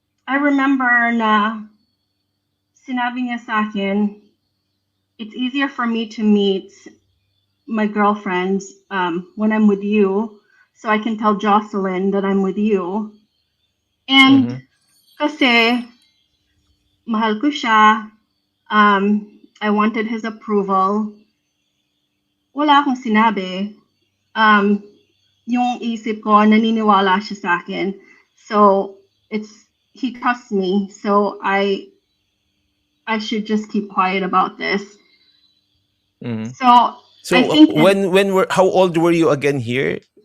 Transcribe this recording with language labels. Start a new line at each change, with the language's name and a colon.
English: I remember na
Filipino: sinabi niya sa akin,
English: it's easier for me to meet my girlfriends when I'm with you, so I can tell Jocelyn that I'm with you. And Mhm.
Filipino: kasi mahal ko siya,
English: I wanted his approval.
Filipino: Wala akong sinabi. Yung isip ko, naniniwala siya sa akin.
English: So, he trusts me, so I should just keep quiet about this. Mhm. So, I So think how old were you again here,